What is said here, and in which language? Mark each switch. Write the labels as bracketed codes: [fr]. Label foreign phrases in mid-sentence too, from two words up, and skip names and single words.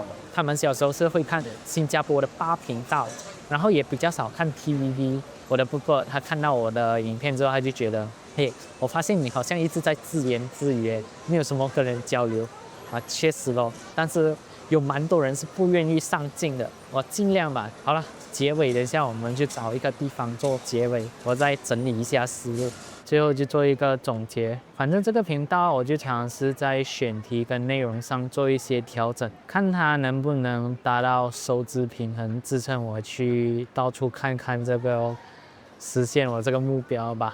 [zh] 他們小時候是會看新加坡的8頻道，然後也比較少看 TVB。我的哥哥他看到我的影片之後，他就覺得，嘿，我發現你好像一直在自言自語，沒有什麼跟人交流啊。確實咯，但是有蠻多人是不願意上進的，我盡量吧。好了， 結尾的下我們就找一個地方做結尾，我再整理一下思路，最後就做一個總結。反正這個頻道我就嘗試在選題跟內容上做一些調整，看它能不能達到收支平衡，支撐我去到處看看這個實現我這個目標吧。